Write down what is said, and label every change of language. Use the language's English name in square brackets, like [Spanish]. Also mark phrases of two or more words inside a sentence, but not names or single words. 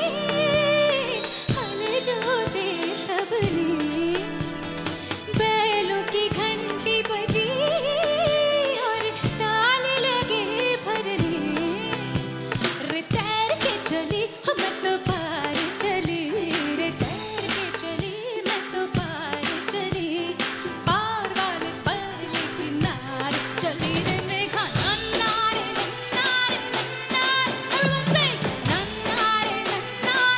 [Hindi] हल जोते सबने बैलों की घंटी बजी और ताल लगे भरने रे तैर के चली मैं तो पार चली रे तैर के चली मैं तो पार चली पार वाले पर लेकिन नार चली रे मेघा नन्ना रे नन्ना रे नन्ना [English] everyone say [Hindi] नन्ना रे नन्ना